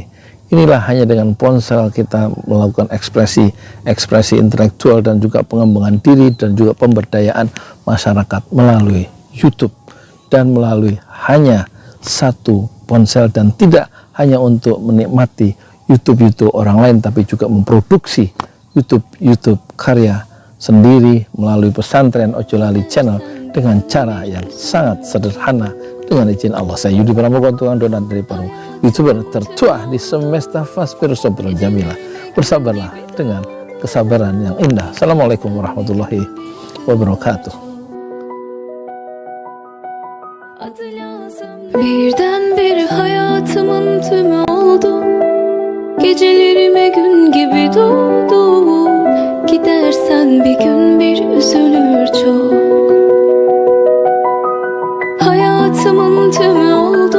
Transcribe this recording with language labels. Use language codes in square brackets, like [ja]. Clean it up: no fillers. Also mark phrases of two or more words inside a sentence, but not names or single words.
[id] Inilah hanya dengan ponsel kita melakukan ekspresi intelektual dan juga pengembangan diri dan juga pemberdayaan masyarakat melalui YouTube dan melalui hanya satu ponsel, dan tidak hanya untuk menikmati YouTube orang lain, tapi juga memproduksi YouTube karya sendiri melalui pesantren Ojo Lali Channel dengan cara yang sangat sederhana. Dengan izin Allah, saya Yudi Pramuko, tukang donat dari Parung, YouTuber tertua di semesta. [ar] فاصبر صبرا جميلا, [id] bersabarlah dengan kesabaran yang indah. [ar] السلام عليكم ورحمة الله وبركاته. [tr] Birdenbire hayatımın tümü oldu. Gecelerime gün gibi doğdu. Gidersen bir gün bir üzülür çok. Hayatımın tümü oldu.